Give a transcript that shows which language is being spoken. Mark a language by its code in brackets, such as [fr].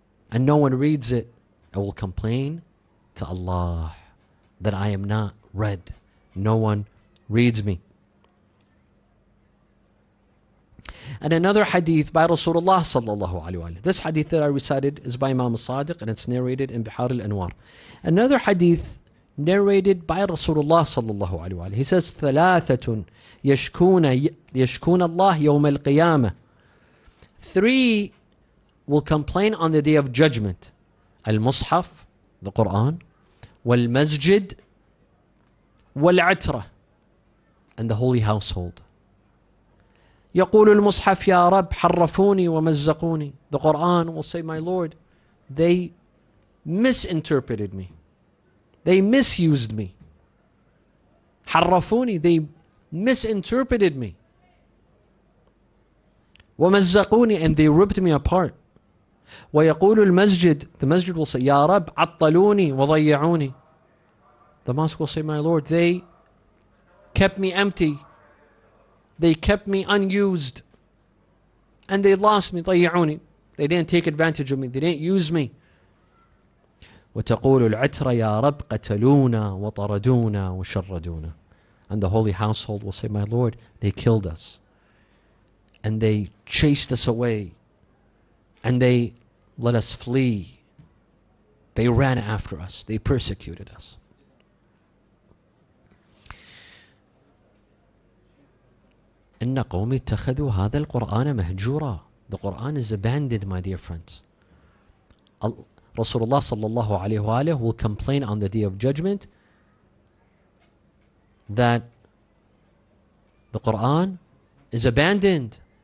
[en] And no one reads it. I will complain to Allah that I am not read. No one reads me. And another hadith by Rasulullah sallallahu alaihi wasallam. This hadith that I recited is by Imam Sadiq and it's narrated in Bihar al-Anwar. Another hadith narrated by Rasulullah sallallahu alaihi wasallam. He says, [ar] ثلاثة يشكون الله يوم القيامة. [en] 3 will complain on the day of judgment. Al-Mushaf, the Quran, wal-Masjid, wal-Atra, and the holy household. [ar] يقول المصحف يا رب حرفوني ومزقوني. [en] The Quran will say, my Lord, they misinterpreted me. They misused me. [ar] حرفوني, [en] they misinterpreted me. [ar] ومزقوني, [en] and they ripped me apart. [ar] ويقول المسجد, [en] the masjid will say, [ar] يا رب عطلوني وضيعوني. [en] The mosque will say, my Lord, they kept me empty. They kept me unused. And they lost me. [ar] ضيعوني. [en] They didn't take advantage of me. They didn't use me. [ar] وتقول العترة يا رب قتلونا وطردونا وشردونا. [en] And the holy household will say, my Lord, they killed us. And they chased us away. And they let us flee. They ran after us. They persecuted us. [ar] إن قومي اتخذوا هذا القرآن مهجورا. [en] The Quran is abandoned, my dear friends. Rasulullah sallallahu alayhi wa alayhi will complain on the day of judgment that the Quran is abandoned.